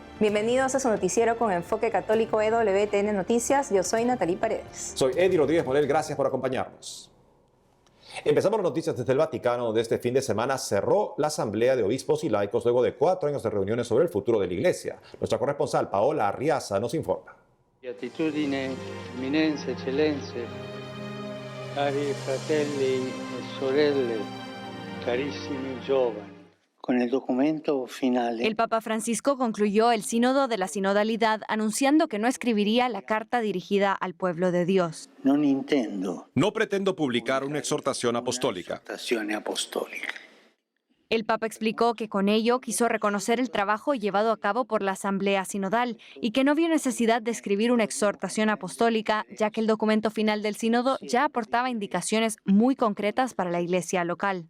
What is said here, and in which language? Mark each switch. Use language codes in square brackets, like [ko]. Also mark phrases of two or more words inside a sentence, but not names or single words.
[es] Bienvenidos a su noticiero con enfoque católico EWTN Noticias. Yo soy Natalie Paredes. Soy Eddie Rodríguez Morel, gracias por acompañarnos. Empezamos las noticias desde el Vaticano, donde este fin de semana cerró la Asamblea de Obispos y Laicos luego de 4 años de reuniones sobre el futuro de la Iglesia. Nuestra corresponsal Paola Arriaza nos informa. [it] Beatitudine, eminenze, eccellenze, cari fratelli e sorelle, carissimi giovani. [es] Con el documento final. El Papa Francisco concluyó el sínodo de la sinodalidad anunciando que no escribiría la carta dirigida al pueblo de Dios. No pretendo publicar una exhortación apostólica. El Papa explicó que con ello quiso reconocer el trabajo llevado a cabo por la Asamblea Sinodal y que no vio necesidad de escribir una exhortación apostólica, ya que el documento final del sínodo ya aportaba indicaciones muy concretas para la Iglesia local.